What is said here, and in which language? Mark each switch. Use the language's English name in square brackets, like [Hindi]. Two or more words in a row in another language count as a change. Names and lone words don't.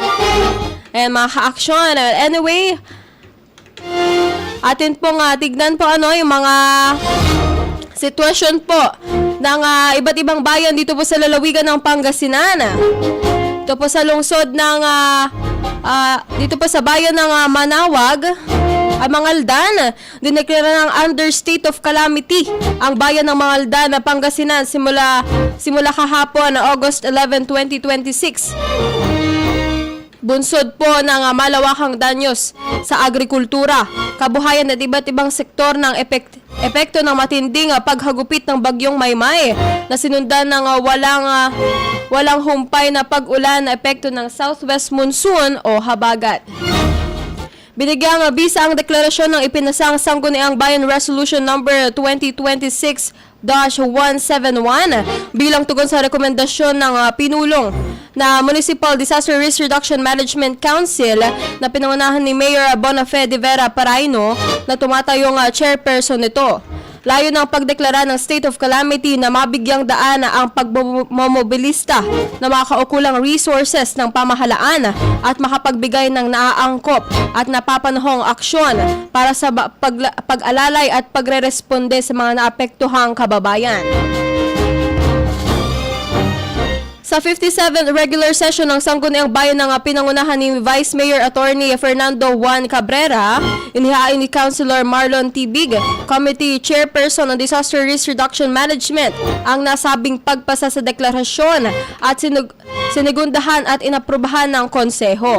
[Filipino] And mga ka-aksyon, anyway, atin pong tignan po yung mga sitwasyon po ng iba't ibang bayan dito po sa lalawigan ng Pangasinan. Dito po sa lungsod ng dito po sa bayan ng Manawag, Mangaldan, dineklara ng [English] under state of calamity [Filipino] ang bayan ng Mangaldan na Pangasinan simula kahapon August 11, 2026. Bunsod po ng malawakang danyos sa agrikultura, kabuhayan at iba't ibang sektor ng epekto ng matinding paghagupit ng bagyong Maymay na sinundan ng walang humpay na pag-ulan na epekto ng [English] southwest monsoon [Filipino] o habagat. Binigyang bisa ang deklarasyon ng ipinasang Sangguniang Bayan Resolution number 2026-171 bilang tugon sa rekomendasyon ng pinulong na Municipal Disaster Risk Reduction Management Council na pinangunahan ni Mayor Bonafe de Vera Paraino na tumatayong chairperson nito. Layo ng pagdeklara ng [English] state of calamity [Filipino] na mabigyang daan ang pagmomobilista na mga kaukulang resources ng pamahalaan at makapagbigay ng naaangkop at napapanahong aksyon para sa pag-alalay at pagre-responde sa mga naapektuhang kababayan. Sa 57th [English] regular session [Filipino] ng Sangguniang Bayan ng pinangunahan ni Vice Mayor Attorney Fernando Juan Cabrera, inihain ni Councilor Marlon Tibig, Committee Chairperson ng Disaster Risk Reduction Management, ang nasabing pagpasa sa deklarasyon at sinigundahan at inaprubahan ng konseho.